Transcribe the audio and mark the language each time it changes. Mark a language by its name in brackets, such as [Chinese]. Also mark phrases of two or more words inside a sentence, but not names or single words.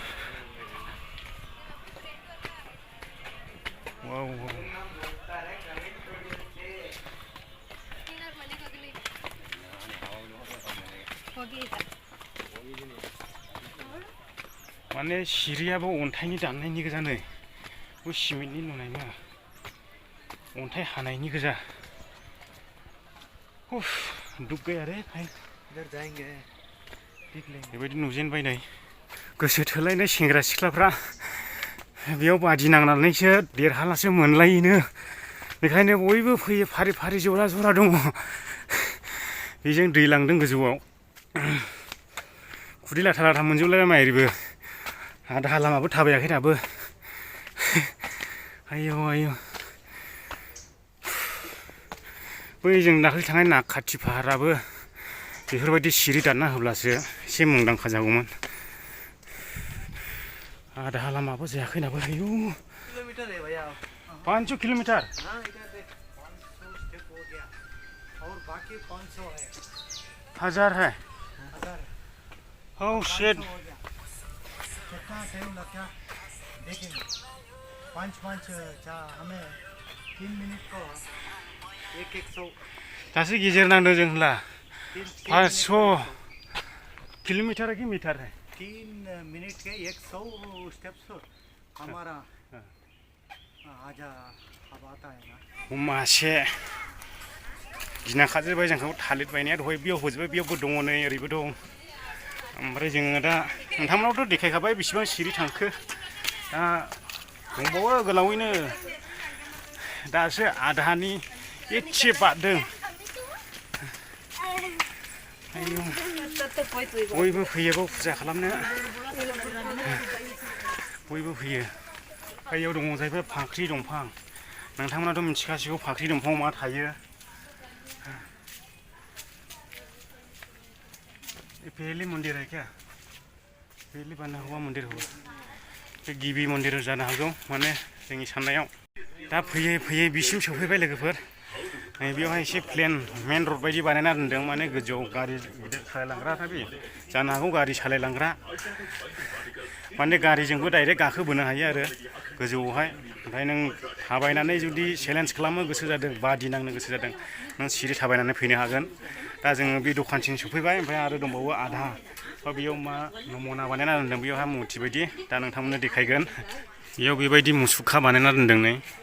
[Bodo] वाव माने सिरियाबो अन्थाइनि दाननायनि गोजा नै बे सिमेन्टनि नुनाय मा अन्थाइ हानायनि गोजा [Hindi] दुख गया रे भाई [Bodo] बेबायदि नुजेनबाय नै गोसो थोलायनाय सेंग्रा सिख्लाफ्रा बेयाव बादि नांनानैसो देरहालासो मोनलायोनो बेखायनो बयबो फैयो फारि फारि जरा जरा दङ बेजों दै लांदों गोजौआव खुदै लाथा लाथा मोनजोबलायबाय माइरिबो आधा लामाबो थाबायाखै दाबो आयौ आयौ बै जों दाखालि थांनाय नागखाथि पाहाराबो बेफोरबायदि सिरि दानना होब्लासो एसे मुंदांखा जागौमोन आधा लामाबो जायाखै दाबो आयौ 500 किलोमीटर [Hindi] हजार है [English] Oh shit. [Bodo] दासो गेजेर नांदों जों होनला 500 [Hindi] किलोमीटर की मीटर है 3 मिनट के 100 स्टेप्स हमारा आजा अब आता है ना [Bodo] मासे गिना खाजोबबाय जोंखौ थालिर बायनाया दहाय बेयाव होजोबबाय बेयावबो दङ नै ओरैबो दं ओमफ्राय जोङो दा नोंथांमोनावथ' देखायखाबाय बेसेबां सिरि थांखो दा दंबावो गोलावैनो दासो आधानि एसे बारदों बयबो फैयो बाव फुजा खालामनो बयबो फैयो बैयाव दङ जाहैबाय फाख्रि दंफां नोंथांमोनाथ' मिथिखासिगौ फाख्रि दंफाङाव मा थायो [Hindi] पहली मंदिर है क्या पहली बना हुआ मंदिर होगा [Bodo] बे गिबि मन्दिर जानो हागौ माने जोंनि साननायाव दा फैयै फैयै बिसिम सफैबाय लोगोफोर बेयावहाय एसे प्लेन मेन रड बायदि बानायना दोनदों माने गोजौआव गारि सालायलांग्रा बे जानो हागौ गारि सालायलांग्रा माने गारिजोंबो डाइरेक्ट गाखोबोनो हायो आरो गोजौआवहाय ओमफ्राय नों थाबायनानै जुदि चेलेन्ज खालामनो गोसो जादों बादि नांनो गोसो जादों नों सिरि थाबायनानै फैनो हागोन दा जोङो बे दखानसिम सफैबाय ओमफ्राय आरो दंबावो आधा बेयाव मा नमना बानायना दोनदों बेयावहा मुर्ति बायदि दा नोंथांमोननो देखायगोन बेयाव बेबायदि मुसुखा बानायना दोनदों नै